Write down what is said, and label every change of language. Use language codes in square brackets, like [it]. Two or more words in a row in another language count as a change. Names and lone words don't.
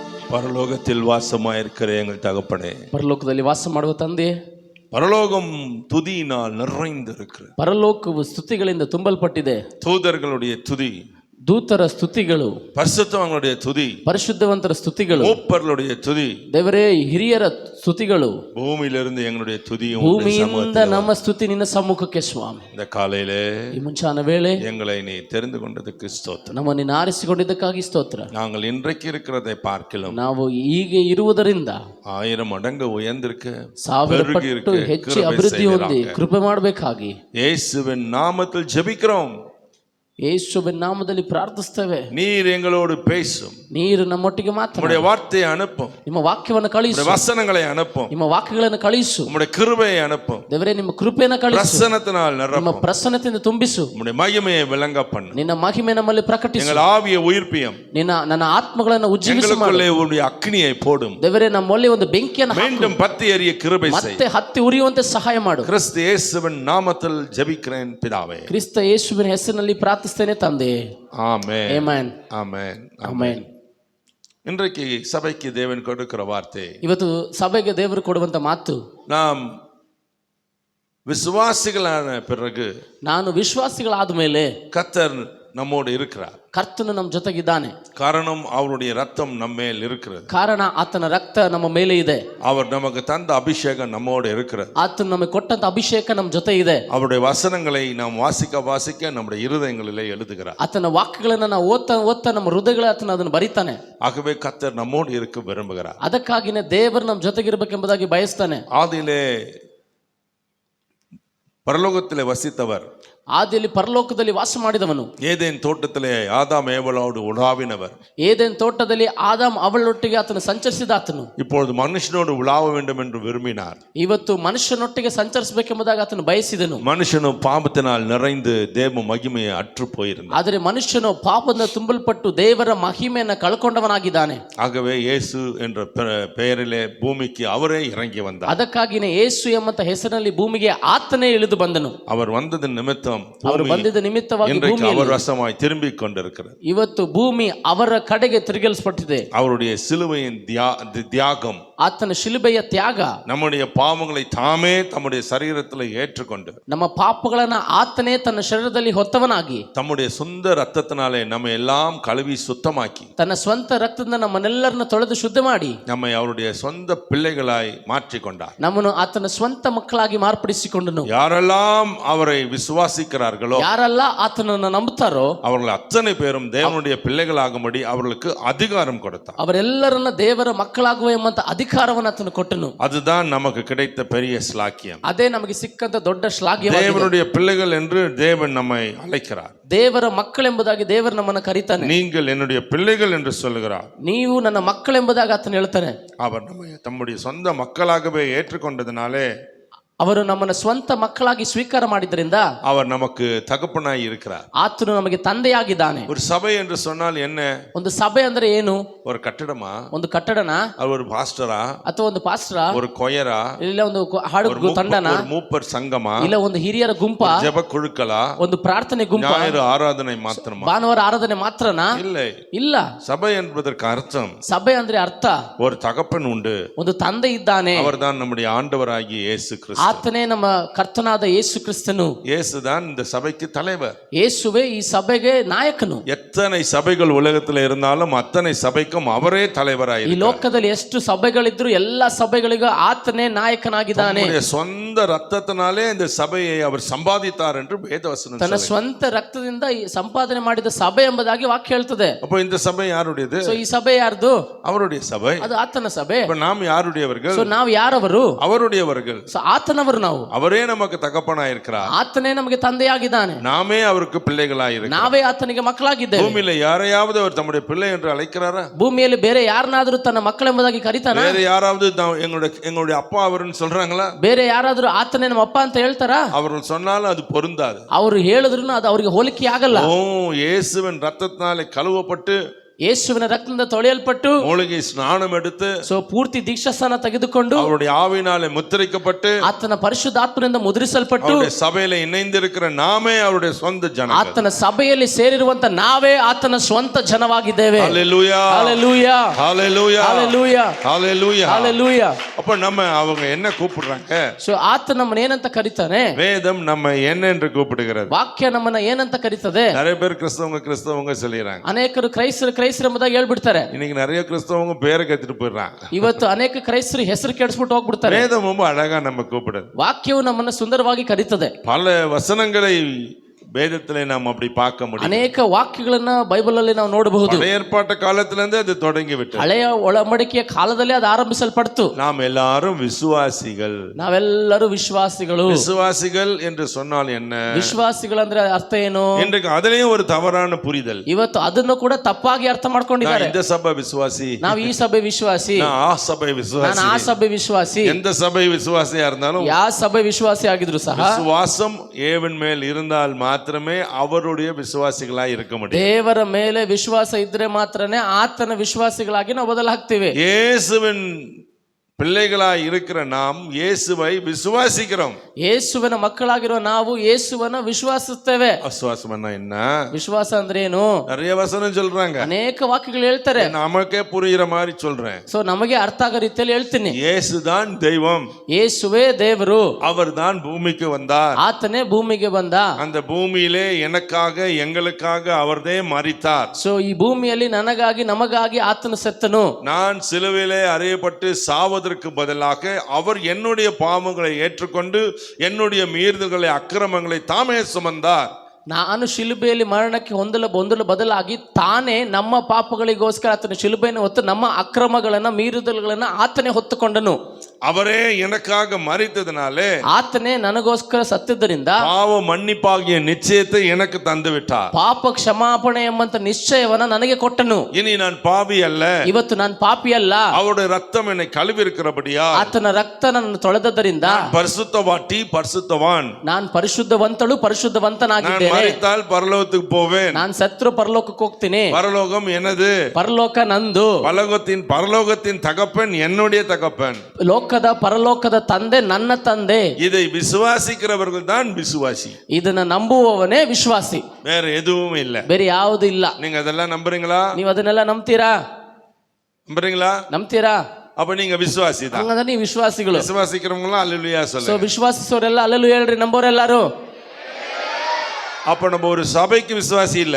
[ta] பரலோகத்தில் வாசமாயிருக்கிற எங்கள் தகப்பனே, [kn] ಪರಲೋಕದಲ್ಲಿ ವಾಸ ಮಾಡುವ ತಂದೆ, [ta] பரலோகம் துதியினால் நிறைந்திருக்கிறது. [kn] ಪರಲೋಕವು ಸ್ತುತಿಗಳಿಂದ ತುಂಬಲ್ಪಟ್ಟಿದೆ. [ta] தூதர்களுடைய துதி, [kn] ದೂತರ ಸ್ತುತಿಗಳು, [ta] பரிசுத்தவான்களுடைய துதி, [kn] ಪರಿಶುದ್ಧವಂತರ ಸ್ತುತಿಗಳು, [ta] மூப்பர்களுடைய துதி, [kn] ದೇವರೇ ಹಿರಿಯರ ಸ್ತುತಿಗಳು, [ta] பூமியிலிருந்து எங்களுடைய துதியும் [kn] ಭೂಮಿಯಿಂದ ನಮ್ಮ ಸ್ತುತಿ ನಿನ್ನ ಸಮ್ಮುಖಕ್ಕೆ ಸ್ವಾಮಿ. [ta] இந்த காலையிலே [kn] ಈ ಮುಂಚಾನ ವೇಳೆ [ta] எங்களை நீ தெரிந்து கொண்டதுக்கு ஸ்தோத்திரம். [kn] ನಮ್ಮ ನಿನ್ನ ಆರಿಸಿಕೊಂಡಿದ್ದಕ್ಕಾಗಿ ಸ್ತೋತ್ರ. [ta] நாங்கள் இன்றைக்கு இருக்கிறதை பார்க்கலாம் [kn] ನಾವು ಹೀಗೆ ಇರುವುದರಿಂದ [ta] 1000 மடங்கு உயர்ந்திருக்க, [kn] 1000 ಪಟ್ಟು ಹೆಚ್ಚು ಅಭಿವೃದ್ಧಿ ಹೊಂದಿ ಕೃಪೆ ಮಾಡಬೇಕಾಗಿ [ta] இயேசுவின் நாமத்தில் ஜெபிக்கிறோம். [kn] ಯೇಸುವಿನ ನಾಮದಲ್ಲಿ ಪ್ರಾರ್ಥಿಸ್ತೇವೆ. [ta] நீர் எங்களோடு பேசும், [kn] ನೀರು ನಮ್ಮೊಟ್ಟಿಗೆ ಮಾತನಾಡು, [ta] உம்முடைய வார்த்தையை அனுப்பும், [kn] ನಿಮ್ಮ ವಾಕ್ಯವನ್ನು ಕಳಿಸು, [ta] வசனங்களை அனுப்பும், [kn] ನಿಮ್ಮ ವಾಕ್ಯಗಳನ್ನು ಕಳಿಸು, [ta] உம்முடைய கிருபையை அனுப்பும், [kn] ದೇವರೇ ನಿಮ್ಮ ಕೃಪೆಯನ್ನು ಕಳಿಸು, [ta] பிரசன்னத்தினால் [kn] ನಿಮ್ಮ [ta] நிரப்பும், [kn] ಪ್ರಸನ್ನತೆಯಿಂದ ತುಂಬಿಸು, [ta] உம்முடைய மகிமையை விளங்க பண்ணு, [kn] ನಿನ್ನ ಮಹಿಮೆ ನಮ್ಮಲ್ಲಿ ಪ್ರಕಟಿಸು, [ta] எங்கள் ஆவியை உயிர்ப்பியும், [kn] ನನ್ನ ಆತ್ಮಗಳನ್ನು ಉಜ್ಜೀವಿಸು, [ta] எங்களுக்குள்ளே உம்முடைய அக்னியை போடும், [kn] ದೇವರೇ ನಮ್ಮಲ್ಲಿ ಒಂದು ಬೆಂಕಿಯನ್ನು [ta] மீண்டும் பத்தி எரிய கிருபை செய், [kn] ಮತ್ತೆ ಹತ್ತಿ ಉರಿಯುವಂತೆ ಸಹಾಯ ಮಾಡು. [ta] கிறிஸ்து இயேசுவின் நாமத்தில் ஜெபிக்கிறேன் பிதாவே. [kn] ಕ್ರಿಸ್ತ ಯೇಸುವಿನ ಹೆಸರಿನಲ್ಲಿ ಪ್ರಾರ್ಥಿಸ್ತೇನೆ ತಂದೆ. [ta] ஆமென், [kn] ಆಮೆನ್, [ta] ஆமென், [kn] ಆಮೆನ್. [ta] இன்றைக்கு சபைக்கு தேவன் கொடுக்கிற வார்த்தை, [kn] ಇವತ್ತು ಸಭೆಗೆ ದೇವರು ಕೊಡುವಂತ ಮಾತು, [ta] நாம் விசுவாசிகளான பிறகு [kn] ನಾನು ವಿಶ್ವಾಸಿಗಳಾದ ಮೇಲೆ [ta] கர்த்தர் நம்மோடு இருக்கிறார். [kn] ಕರ್ತನು ನಮ್ಮ ಜೊತೆಗಿದ್ದಾನೆ. [ta] காரணம் அவருடைய ரத்தம் நம்மேல் இருக்கிறது. [kn] ಕಾರಣ ಆತನ ರಕ್ತ ನಮ್ಮ ಮೇಲೆ ಇದೆ. [ta] அவர் நமக்கு தந்த அபிஷேகம் நம்மோடு இருக்கிறது. [kn] ಆತನು ನಮಗೆ ಕೊಟ್ಟಂತ ಅಭಿಷೇಕ ನಮ್ಮ ಜೊತೆ ಇದೆ. [ta] அவருடைய வசனங்களை நாம் வாசிக்க நம்முடைய இருதயங்களிலே எழுதுகிறார். [kn] ಆತನ ವಾಕ್ಯಗಳನ್ನು ನಾವು ಓದ್ತಾ ನಮ್ಮ ಹೃದಯಗಳ ಆತನ ಅದನ್ನು ಬರೀತಾನೆ. [ta] ஆகவே கர்த்தர் நம்மோடு இருக்க விரும்புகிறார். [kn] ಅದಕ್ಕಾಗಿನೇ ದೇವರು ನಮ್ಮ ಜೊತೆಗಿರಬೇಕೆಂಬುದಾಗಿ ಬಯಸ್ತಾನೆ. [ta] ஆதியிலே பரலோகத்திலே வசித்தவர், [kn] ಆದಿಯಲ್ಲಿ ಪರಲೋಕದಲ್ಲಿ ವಾಸ ಮಾಡಿದವನು, [ta] ஏதேன் தோட்டத்திலே ஆதாம் ஏவலோடு உலாவினவர், [kn] ಏದೆನ್ ತೋಟದಲ್ಲಿ ಆದಾಮ್ ಅವಳೊಟ್ಟಿಗೆ ಆತನು ಸಂಚರಿಸಿದ ಆತನು [ta] இப்பொழுது மனுஷனோடு உலாவ வேண்டும் என்று விரும்பினார். [kn] ಇವತ್ತು ಮನುಷ್ಯನೊಟ್ಟಿಗೆ ಸಂಚರಿಸಬೇಕೆಂಬುದಾಗಿ ಆತನು ಬಯಸಿದನು. [ta] மனுஷனும் பாவத்தினால் நிறைந்து தேவ மகிமையை அற்று போயிருந்தார். [kn] ಆದರೆ ಮನುಷ್ಯನು ಪಾಪದಿಂದ ತುಂಬಲ್ಪಟ್ಟು ದೇವರ ಮಹಿಮೆಯನ್ನು ಕಳ್ಕೊಂಡವನಾಗಿದ್ದಾನೆ. [ta] ஆகவே இயேசு என்ற பெயரிலே பூமிக்கு அவரே இறங்கி வந்தார். [kn] ಅದಕ್ಕಾಗಿನೇ ಯೇಸು ಎಂಬಂತ ಹೆಸರಿನಲ್ಲಿ ಭೂಮಿಗೆ ಆತನೇ ಇಳಿದು ಬಂದನು. [ta] அவர் வந்ததன் நிமித்தம் [kn] ಅವರು ಬಂದಿದ್ದ ನಿಮಿತ್ತವಾಗಿ [ta] அவர் வசமாய் திரும்பிக் கொண்டிருக்கிறது. [kn] ಇವತ್ತು ಭೂಮಿ ಅವರ ಕಡೆಗೆ ತಿರುಗಿಸಲ್ಪಟ್ಟಿದೆ. [ta] அவருடைய சிலுவையின் தியாகம், [kn] ಆತನ ಶಿಲುಬೆಯ ತ್ಯಾಗ, [ta] நம்முடைய பாவங்களை தாமே தம்முடைய சரீரத்தில் ஏற்றுக்கொண்டு [kn] ನಮ್ಮ ಪಾಪಗಳನ್ನ ಆತನೇ ತನ್ನ ಶರೀರದಲ್ಲಿ ಹೊತ್ತವನಾಗಿ [ta] தம்முடைய சொந்த ரத்தத்தினாலே நம்ம எல்லாம் கழுவி சுத்தமாக்கி [kn] ತನ್ನ ಸ್ವಂತ ರಕ್ತದಿಂದ ನಮ್ಮನ್ನೆಲ್ಲರನ್ನ ತೊಳೆದು ಶುದ್ಧ ಮಾಡಿ [ta] நம்மை அவருடைய சொந்த பிள்ளைகளாய் மாற்றிக்கொண்டார். [kn] ನಮ್ಮನ್ನು ಆತನ ಸ್ವಂತ ಮಕ್ಕಳಾಗಿ ಮಾರ್ಪಡಿಸಿಕೊಂಡನು. [ta] யாரெல்லாம் அவரை விசுவாசிக்கிறார்களோ, [kn] ಯಾರೆಲ್ಲ ಆತನನ್ನು ನಂಬುತ್ತಾರೋ [ta] அவர்கள் அத்தனை பேரும் தேவனுடைய பிள்ளைகளாகும்படி அவர்களுக்கு அதிகாரம் கொடுத்தார். [kn] ಅವರೆಲ್ಲರನ್ನ ದೇವರ ಮಕ್ಕಳಾಗುವ ಎಂಬಂತ ಅಧಿಕಾರವನ್ನು ಆತನು ಕೊಟ್ಟನು. [ta] அதுதான் நமக்கு கிடைத்த பெரிய ஸ்லாக்கியம். [kn] ಅದೇ ನಮಗೆ ಸಿಕ್ಕಂತ ದೊಡ್ಡ ಶ್ಲಾಘ್ಯ. [ta] தேவனுடைய பிள்ளைகள் என்று தேவன் நம்மை அழைக்கிறார். [kn] ದೇವರ ಮಕ್ಕಳೆಂಬುದಾಗಿ ದೇವರು ನಮ್ಮನ್ನು ಕರೀತಾನೆ. [ta] நீங்கள் என்னுடைய பிள்ளைகள் என்று சொல்லுகிறார். [kn] ನೀವು ನನ್ನ ಮಕ್ಕಳೆಂಬುದಾಗಿ ಆತನು ಹೇಳ್ತಾನೆ. [ta] அவர் நம்மை தம்முடைய சொந்த மக்களாகவே ஏற்றுக்கொண்டதினாலே, [kn] ಅವರು ನಮ್ಮನ್ನು ಸ್ವಂತ ಮಕ್ಕಳಾಗಿ ಸ್ವೀಕಾರ ಮಾಡಿದ್ರಿಂದ [ta] அவர் நமக்கு தகப்பனாய் இருக்கிறார். [kn] ಆತನು ನಮಗೆ ತಂದೆಯಾಗಿದ್ದಾನೆ. [ta] ஒரு சபை என்று சொன்னால் என்ன? [kn] ಒಂದು ಸಭೆ ಅಂದ್ರೆ ಏನು? [ta] ஒரு கட்டடமா? [kn] ಒಂದು ಕಟ್ಟಡನ? [ta] அவர் ஒரு பாஸ்டரா? [kn] ಅಥವಾ ಒಂದು ಪಾಸ್ಟರಾ? [ta] ஒரு கொயரா? [kn] ಇಲ್ಲ ಒಂದು ಹಾಡು ತಂಡನ? [ta] ஒரு மூப்பர் சங்கமா? [kn] ಇಲ್ಲ ಒಂದು ಹಿರಿಯರ ಗುಂಪ? [ta] ஜெப குழுக்களா? [kn] ಒಂದು ಪ್ರಾರ್ಥನೆ ಗುಂಪ? [ta] ஞாயிறு ஆராதனை மாத்திரமா? [kn] ಭಾನುವಾರ ಆರಾಧನೆ ಮಾತ್ರನಾ? [ta] இல்லை, [kn] ಇಲ್ಲ. [ta] சபை என்பதற்கு அர்த்தம், [kn] ಸಭೆ ಅಂದ್ರೆ ಅರ್ಥ [ta] ஒரு தகப்பன் உண்டு, [kn] ಒಂದು ತಂದೆ ಇದ್ದಾನೆ. [ta] அவர்தான் நம்முடைய ஆண்டவராகிய இயேசு கிறிஸ்து. [kn] ಆತನೇ ನಮ್ಮ ಕರ್ತನಾದ ಯೇಸು ಕ್ರಿಸ್ತನು. [ta] இயேசுதான் இந்த சபைக்கு தலைவர். [kn] ಯೇಸುವೆ ಈ ಸಭೆಗೆ ನಾಯಕನು. [ta] எத்தனை சபைகள் உலகத்தில் இருந்தாலும் அத்தனை சபைக்கும் அவரே தலைவராய் [kn] ಈ ಲೋಕದಲ್ಲಿ ಎಷ್ಟು ಸಭೆಗಳಿದ್ರು ಎಲ್ಲ ಸಭೆಗಳಿಗೂ ಆತನೇ ನಾಯಕನಾಗಿದ್ದಾನೆ. [ta] சொந்த ரத்தத்தினாலே இந்த சபையை அவர் சம்பாதித்தார் என்று வேதவசனம் [kn] ತನ್ನ ಸ್ವಂತ ರಕ್ತದಿಂದ ಸಂಪಾದನೆ ಮಾಡಿದ ಸಭೆ ಎಂಬುದಾಗಿ ವಾಕ್ಯ ಹೇಳ್ತದೆ. [ta] அப்போ இந்த சபை யாருடையது? [kn] ಈ ಸಭೆ ಯಾರ್ದು? [ta] அவருடைய சபை. [kn] ಅದು ಆತನ ಸಭೆ. [ta] இப்ப நாம் யாருடையவர்கள்? [kn] ನಾವು ಯಾರವರು? [ta] அவருடையவர்கள். [kn] ಆತನವರು ನಾವು. [ta] அவரே நமக்கு தகப்பனாய் இருக்கிறார். [kn] ಆತನೇ ನಮಗೆ ತಂದೆಯಾಗಿದ್ದಾನೆ. [ta] நாமே அவருக்கு பிள்ளைகளாய் இருக்கிறோம். [kn] ನಾವೇ ಆತನಿಗೆ ಮಕ್ಕಳಾಗಿದ್ದೇವೆ. [ta] பூமியில யாரையாவது அவர் தம்முடைய பிள்ளை என்று அழைக்கிறாரா? [kn] ಭೂಮಿಯಲ್ಲಿ ಬೇರೆ ಯಾರನ್ನಾದ್ರೂ ತನ್ನ ಮಕ್ಕಳೆಂಬುದಾಗಿ ಕರೀತಾನ? [ta] வேற யாராவது எங்களுடைய அப்பா அவர்னு சொல்றாங்களா? [kn] ಬೇರೆ ಯಾರಾದ್ರೂ ಆತನೇ ನಮ್ಮ ಅಪ್ಪ ಅಂತ ಹೇಳ್ತಾರಾ? [ta] அவர்கள் சொன்னாலும் அது பொருந்தாது. [kn] ಅವರು ಹೇಳಿದ್ರು ಅದು ಅವರಿಗೆ ಹೋಲಿಕೆ ಆಗಲ್ಲ. [ta] ஓ, இயேசுவின் ரத்தத்தினாலே கழுவப்பட்டு [kn] ಯೇಸುವಿನ ರಕ್ತದಿಂದ ತೊಳೆಯಲ್ಪಟ್ಟು [ta] மூலிகை ஸ்நானம் எடுத்து [kn] ಸೊ ಪೂರ್ತಿ ದೀಕ್ಷಾಸ್ನಾನ ತೆಗೆದುಕೊಂಡು [ta] அவருடைய ஆவியினாலே முத்திரிக்கப்பட்டு [kn] ಆತನ ಪರಿಶುದ್ಧಾತ್ಮನಿಂದ ಮುದ್ರಿಸಲ್ಪಟ್ಟು [ta] அவருடைய சபையில இணைந்திருக்கிற நாமே அவருடைய சொந்த ஜனங்கள். [kn] ಆತನ ಸಭೆಯಲ್ಲಿ ಸೇರಿರುವಂತ ನಾವೇ ಆತನ ಸ್ವಂತ ಜನವಾಗಿದ್ದೇವೆ. [ta] ஹalleluya ஹalleluya ஹalleluya ஹalleluya ஹalleluya ஹalleluya. அப்ப நம்ம அவங்க என்ன கூப்பிடுறாங்க? [kn] ಸೊ ಆತ ನಮ್ಮನ್ನ ಏನಂತ ಕರೀತಾನೆ? [ta] வேதம் நம்ம என்ன என்று கூப்பிடுகிறது. [kn] ವಾಕ್ಯ ನಮ್ಮನ್ನ ಏನಂತ ಕರೀತದೆ? [ta] நிறைய பேர் கிறிஸ்தவங்க சொல்லிடுறாங்க. [kn] ಅನೇಕರು ಕ್ರೈಸ್ತರು ಎಂಬುದಾಗಿ ಹೇಳ್ಬಿಡ್ತಾರೆ. [ta] இன்னைக்கு நிறைய கிறிஸ்தவங்க பேரை கத்திட்டு போயிடுறாங்க. [kn] ಇವತ್ತು ಅನೇಕ ಕ್ರೈಸ್ತರು ಹೆಸರು ಕೆಡಿಸ್ಬಿಟ್ಟು ಹೋಗ್ಬಿಡ್ತಾರೆ. [ta] வேதம் ரொம்ப அழகா நம்ம கூப்பிடுது. [kn] ವಾಕ್ಯವು ನಮ್ಮನ್ನ ಸುಂದರವಾಗಿ ಕರೀತದೆ. [ta] பல வசனங்களை வேதத்திலே நாம் அப்படி பார்க்க முடியும். [kn] ಅನೇಕ ವಾಕ್ಯಗಳನ್ನ ಬೈಬಲ್ ಅಲ್ಲಿ ನಾವು ನೋಡಬಹುದು. [ta] பழைய ஏற்பாட்டு காலத்திலிருந்தே அது தொடங்கி விட்டது. [kn] ಹಳೆಯ ಒಡಂಬಡಿಕೆಯ ಕಾಲದಲ್ಲಿ ಅದು ಆರಂಭಿಸಲ್ಪಡ್ತು. [ta] நாம் எல்லாரும் விசுவாசிகள். [kn] ನಾವೆಲ್ಲರೂ ವಿಶ್ವಾಸಿಗಳು. [ta] விசுவாசிகள் என்று சொன்னால் என்ன? [kn] ವಿಶ್ವಾಸಿಗಳಂದ್ರೆ ಅರ್ಥ ಏನು? [ta] இன்றைக்கு அதுலயும் ஒரு தவறான புரிதல். [kn] ಇವತ್ತು ಅದನ್ನು ಕೂಡ ತಪ್ಪಾಗಿ ಅರ್ಥ ಮಾಡ್ಕೊಂಡಿದ್ದಾರೆ. [ta] இந்த சபை விசுவாசி, [kn] ನಾವು ಈ ಸಭೆ ವಿಶ್ವಾಸಿ, [ta] நான் ಆ சபை விசுவாசி, [kn] ನಾನು ಆ ಸಭೆ ವಿಶ್ವಾಸಿ. [ta] எந்த சபை விசுவாசியா இருந்தாலும் [kn] ಯಾವ ಸಭೆ ವಿಶ್ವಾಸಿ ಆಗಿದ್ರು ಸಹ [ta] விசுவாசம் ஏவன் மேல் இருந்தால் மாத்திரமே அவருடைய விசுவாசிகளாய் இருக்க முடியும். [kn] ದೇವರ ಮೇಲೆ ವಿಶ್ವಾಸ ಇದ್ರೆ ಮಾತ್ರನೇ ಆತನ ವಿಶ್ವಾಸಿಗಳಾಗಿ ನಾವು ಬದಲಾಗ್ತೀವಿ. [ta] இயேசுவின் பிள்ளைகளாய் இருக்கிற நாம் இயேசுவை விசுவாசிக்கிறோம். [kn] ಯೇಸುವಿನ ಮಕ್ಕಳಾಗಿರುವ ನಾವು ಯೇಸುವನ್ನ ವಿಶ್ವಾಸಿಸ್ತೇವೆ. [ta] விசுவாசம்னா என்ன? [kn] ವಿಶ್ವಾಸ ಅಂದ್ರೆ ಏನು? [ta] நிறைய வசனம் சொல்றாங்க. [kn] ಅನೇಕ ವಾಕ್ಯಗಳು ಹೇಳ್ತಾರೆ. [ta] நமக்கே புரியுற மாதிரி சொல்றேன். [kn] ಸೊ ನಮಗೆ ಅರ್ಥ ಆಗೋ ರೀತಿಯಲ್ಲಿ ಹೇಳ್ತೀನಿ. [ta] இயேசுதான் தெய்வம். [kn] ಯೇಸುವೇ ದೇವರು. [ta] அவர்தான் பூமிக்கு வந்தார். [kn] ಆತನೇ ಭೂಮಿಗೆ ಬಂದ. [ta] அந்த பூமியிலே எனக்காக எங்களுக்காக அவர்தே மரித்தார். [kn] ಸೊ ಈ ಭೂಮಿಯಲ್ಲಿ ನನಗಾಗಿ ನಮಗಾಗಿ ಆತನು ಸತ್ತನು. [ta] நான் சிலுவையிலே அறையப்பட்டு சாவதற்கு பதிலாக அவர் என்னுடைய பாவங்களை ஏற்றுக்கொண்டு என்னுடைய மீறுதல்களை அக்கிரமங்களை தாமே சுமந்தார். [kn] ನಾನು ಶಿಲುಬೆಯಲ್ಲಿ ಮರಣಕ್ಕೆ ಹೊಂದಲು ಬದಲಾಗಿ ತಾನೇ ನಮ್ಮ ಪಾಪಗಳಿಗೋಸ್ಕರ ಆತನ ಶಿಲುಬೆಯನ್ನು ಹೊತ್ತು ನಮ್ಮ ಅಕ್ರಮಗಳನ್ನ ಮೀರುದಲುಗಳನ್ನ ಆತನೇ ಹೊತ್ತುಕೊಂಡನು. [ta] அவரே எனக்காக மரித்ததினாலே [kn] ಆತನೇ ನನಗೋಸ್ಕರ ಸತ್ತಿದ್ದರಿಂದ [ta] பாவ மன்னிப்பாகிய நிச்சயத்தை எனக்கு தந்து விட்டார். [kn] ಪಾಪ ಕ್ಷಮಾಪಣೆ ಎಂಬಂತ ನಿಶ್ಚಯವನ್ನ ನನಗೆ ಕೊಟ್ಟನು. [ta] இனி நான் பாவி அல்ல, [kn] ಇವತ್ತು ನಾನು ಪಾಪಿ ಅಲ್ಲ. [ta] அவருடைய ரத்தம் என்னை கழுவி இருக்கிறபடியா [kn] ಆತನ ರಕ್ತ ನನ್ನನ್ನು ತೊಳೆದದ್ದರಿಂದ [ta] பரிசுத்தவாட்டி பரிசுத்தவான். [kn] ನಾನು ಪರಿಶುದ್ಧವಂತಳು ಪರಿಶುದ್ಧವಂತನಾಗಿದ್ದೇನೆ. [ta] மரித்தால் பரலோகத்துக்கு போவேன். [kn] ನಾನು ಸತ್ರು ಪರಲೋಕಕ್ಕೆ ಹೋಗ್ತೀನಿ. [ta] பரலோகம் எனது, [kn] ಪರಲೋಕ ನಂದು. [ta] பரலோகத்தின் தகப்பன் என்னுடைய தகப்பன். [kn] ಲೋಕದ ಪರಲೋಕದ ತಂದೆ ನನ್ನ ತಂದೆ. [ta] இதை விசுவாசிக்கிறவர்கள் தான் விசுவாசி. [kn] ಇದನ್ನ ನಂಬುವವನೇ ವಿಶ್ವಾಸಿ. [ta] வேற எதுவும் இல்ல. [kn] ಬೇರೆ ಯಾವುದು ಇಲ್ಲ. [ta] நீங்க அதெல்லாம் நம்புறீங்களா? [kn] ನೀವು ಅದನ್ನೆಲ್ಲ ನಂಬ್ತೀರಾ? ನಂಬ್ತೀರಾ? [ta] அப்ப நீங்க விசுவாசி தான். [kn] ಹಂಗಂದ್ರೆ ನೀವು ವಿಶ್ವಾಸಿಗಳು. [ta] விசுவாசிக்கிறவங்க எல்லாம் அல்லேலூயா [kn] ಸೊ [ta] சொல்லுங்க. [kn] ವಿಶ್ವಾಸಿಸೋರೆಲ್ಲ ಅಲ್ಲೆಲ್ಲೂ ಹೇಳ್ರಿ, ನಂಬೋರೆಲ್ಲಾರು. [ta] அப்ப நம்ம ஒரு சபைக்கு விசுவாசி இல்ல.